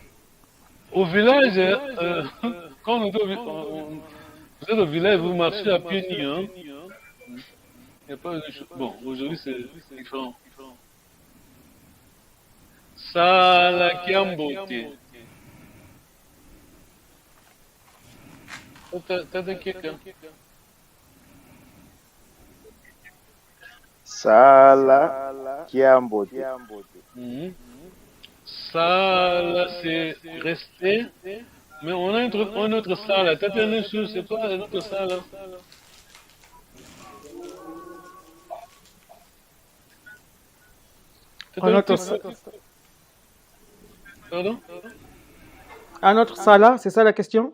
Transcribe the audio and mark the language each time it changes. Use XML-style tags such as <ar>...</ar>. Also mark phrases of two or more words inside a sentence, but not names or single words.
<fr>Au village, quand vous êtes au village, vous marchez à pieds nus, hein. Il y a pas de bon, aujourd'hui c'est différent.</fr> <kg>Sala Kiambote.</kg> <fr>T'as quelqu'un?</fr> <kg>Sala Kiambote. Sala,</kg> <fr>c'est resté. Mais on a une autre salle. T'as une chose, c'est quoi une autre salle? Pardon? Un autre Salah, c'est ça la question?</fr>